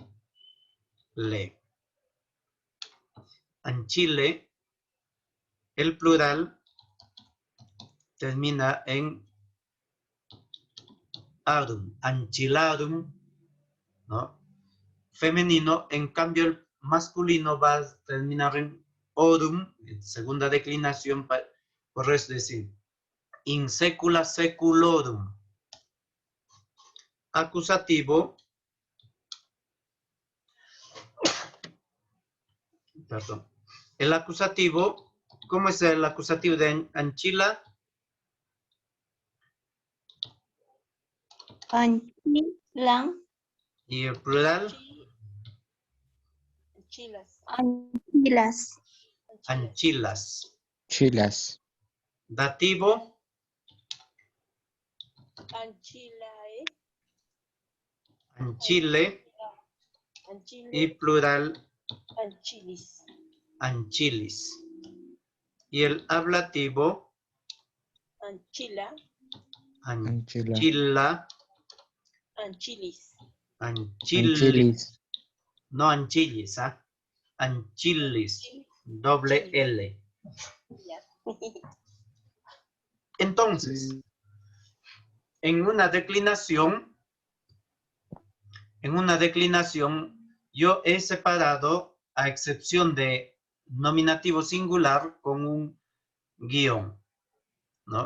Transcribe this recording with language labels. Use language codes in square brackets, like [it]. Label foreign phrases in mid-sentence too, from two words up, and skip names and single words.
[es] Anchile, el plural termina en arum, anchilarum, ¿no? Femenino, en cambio el masculino va a terminar en orum, en segunda declinación, por eso decir, [la] in secula seculorum. [es] Acusativo, perdón, el acusativo, ¿cómo es el acusativo de anchila? Anchilan. Y el plural, Anchilas. Anchilas. anchilas. Chilas. Dativo, Anchilae. anchile. Anchile. Y plural, Anchilis. anchilis. Y el ablativo, Anchila. anchila, Anchilis. anchilis. No anchillis, ¿ah? Anchilis, doble L. Entonces, en una declinación, yo he separado a excepción de nominativo singular con un guión, ¿no?